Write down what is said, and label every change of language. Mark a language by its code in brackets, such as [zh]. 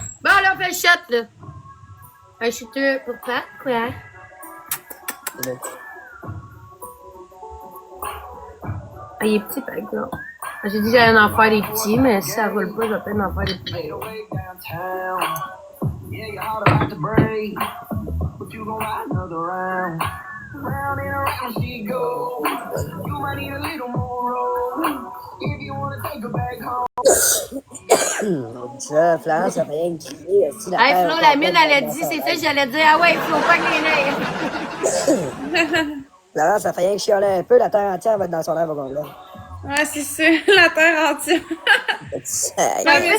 [fr] Bon, là, on fait le shot, là. Un shooter pour toi, quoi? Ah, il est petit, par exemple. J'ai dit que j'allais en faire des petits, mais si ça roule pas, je vais peut-être en faire des petits. [en] Yeah, you're hard about to break, but you gon' ride another round. Round and around she goes. You might need a little more room if you wanna take her back home. [fr] On dit ça, Florence, ça fait rien que crier. Hey, Flo, la mienne, elle a dit, c'est ça, j'allais dire, ah ouais, Flo, pas que les nerfs. Florence, ça fait rien que chialer un peu, la terre entière va être dans son air au complet. Ouais, c'est ça, la terre entière. Mais mais